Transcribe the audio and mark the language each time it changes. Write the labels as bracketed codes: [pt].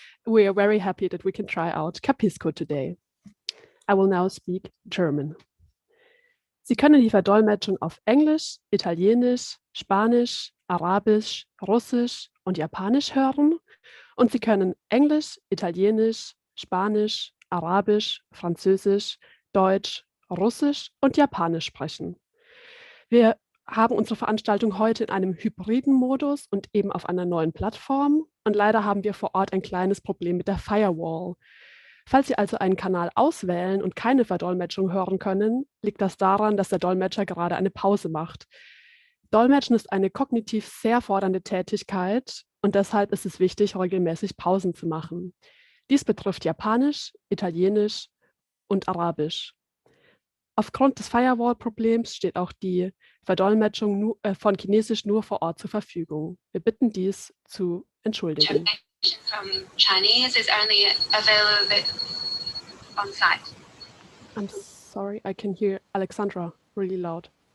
[en] We are very happy that we can try out Capisco today. I will now speak German. [de] Sie können die Verdolmetschung auf Englisch, Italienisch, Spanisch, Arabisch, Russisch und Japanisch hören. Und Sie können Englisch, Italienisch, Spanisch, Arabisch, Französisch, Deutsch, Russisch und Japanisch sprechen. Wir haben unsere Veranstaltung heute in einem hybriden Modus und eben auf einer neuen Plattform. Und leider haben wir vor Ort ein kleines Problem mit der Firewall. Falls Sie also einen Kanal auswählen und keine Verdolmetschung hören können, liegt das daran, dass der Dolmetscher gerade eine Pause macht. Dolmetschen ist eine kognitiv sehr fordernde Tätigkeit und deshalb ist es wichtig, regelmäßig Pausen zu machen. Dies betrifft Japanisch, Italienisch und Arabisch. Aufgrund des Firewall-Problems steht auch die Verdolmetschung von Chinesisch nur vor Ort zur Verfügung. Wir bitten dies zu entschuldigen. [en] From Chinese is only available on site. I'm sorry, I can hear Alexandra really loud.